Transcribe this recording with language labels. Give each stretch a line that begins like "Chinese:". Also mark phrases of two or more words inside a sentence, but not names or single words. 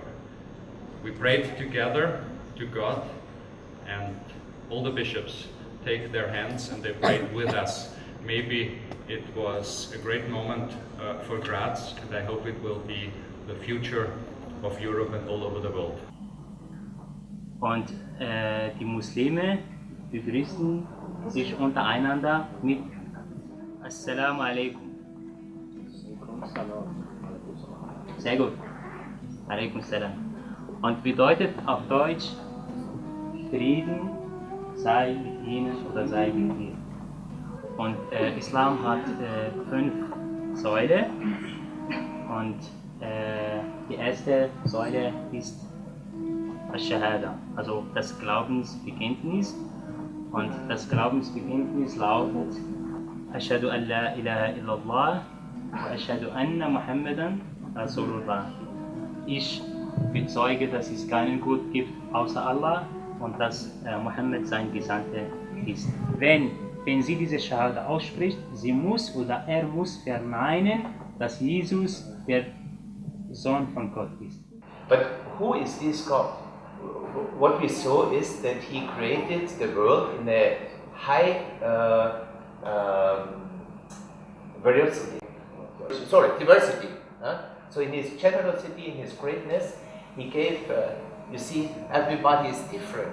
English: We prayed together to God, and all the bishops take their hands and they prayed with us. Maybe it was a great moment for Graz, and I hope it will be the future of Europe and all over the world.
German: Und die Muslime begrüßen sich untereinander mit
Arabic: السلام عليكم.
German: Sehr gut.
Arabic: عليكم السلام.
German: Und bedeutet auf Deutsch Frieden sei mit ihnen oder sei mit dir. Und Islam hat 5 Säulen und die erste Säule ist Ash-Shahada, also das Glaubensbekenntnis. Und das Glaubensbekenntnis lautet
Arabic: أشهد أن لا إله إلا الله وأشهد أن محمدا رسول الله.
German: Ich bezeuge, dass es keinen Gott gibt außer Allah und dass Muhammad sein Gesandter ist. Wenn sie diese Shahada ausspricht, sie muss oder er muss verneinen, dass Jesus der Sohn von Gott ist.
English: But who is this God? What we saw is that he created the world in a high diversity. So in his generosity, in his greatness, he gave, you see, everybody is different.